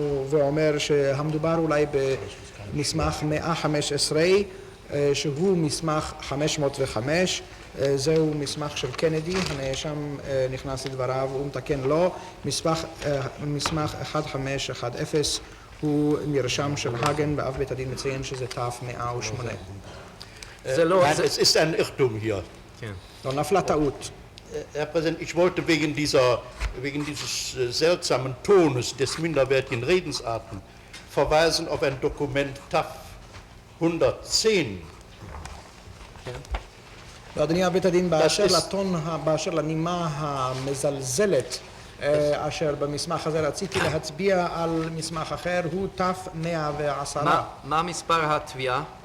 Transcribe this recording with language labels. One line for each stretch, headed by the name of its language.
Hebrew: ואומר שהמדובר אולי במסמך 115 שהוא מסמך 505, זהו מסמך של קנדי, הנאשם נכנס לדבריו ומתקן לו, מסמך 1510 הוא נרשם של הגן ואב בית הדין מציין שזה תף 108. זה לא...
German: Nein, es ist ein Irrtum hier.
Hebrew: לא נפלה טעות.
German: Herr Präsident, ich wollte wegen dieses seltsamen Tones des minderwertigen Redensarten verweisen auf ein Dokument TAF 110.
Hebrew: אדוני בית הדין, באשר לנימה המזלזלת אשר במסמך הזה רציתי להצביע על מסמך אחר, הוא תף 110. מה מספר התביעה?